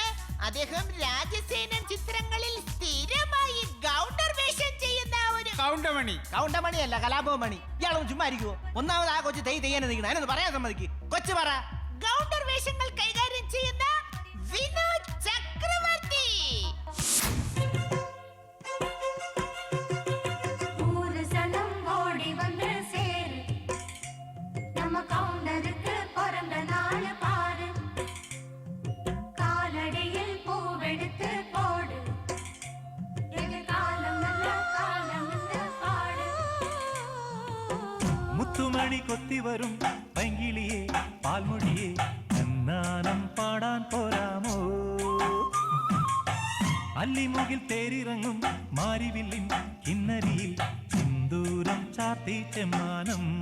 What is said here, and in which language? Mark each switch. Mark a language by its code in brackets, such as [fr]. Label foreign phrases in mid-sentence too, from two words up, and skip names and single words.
[ml] അദ്ദേഹം രാജസേനൻ ചിത്രങ്ങളിൽ സ്ഥിരമായി ഗൗണ്ടർ വേഷം ചെയ്യുന്ന ഒരു കൗണ്ടമണി അല്ല, കലാഭവമണി. ഇയാളൊന്നും ചുമ്മാ ഇരിക്കുവോ? ഒന്നാമത് ആ കൊച്ചു തെയ്യാനെ നിൽക്കണം. അതിനൊന്ന് പറയാൻ സമ്മതിക്ക്. കൊച്ചു പറ. ഗൗണ്ടർ വേഷങ്ങൾ കൈകാര്യം ചെയ്യുന്ന വിനോദ് ചക്രവർത്തി. [ta] ஊரு சனம் ஓடி வந்து சேரு, நம்ம கவுண்டருக்கு பிறந்த நாள் பாரு, காலடியில் பூவெடுத்து போடு, எதிர்காலம் நல்ல காலம் என்று பாடு. [ml] മുത്തുമണി കൊത്തി വരും പൈങ്കിളിയെ പാൽമൊഴിയെ എന്നാനം പാടാൻ പോരാമോ? അല്ലിമുകിൽ തേരിറങ്ങും മാരിവില്ലിൻ കിന്നരിയിൽ സിന്ദൂരം ചാർത്തി ചെമ്മാനം.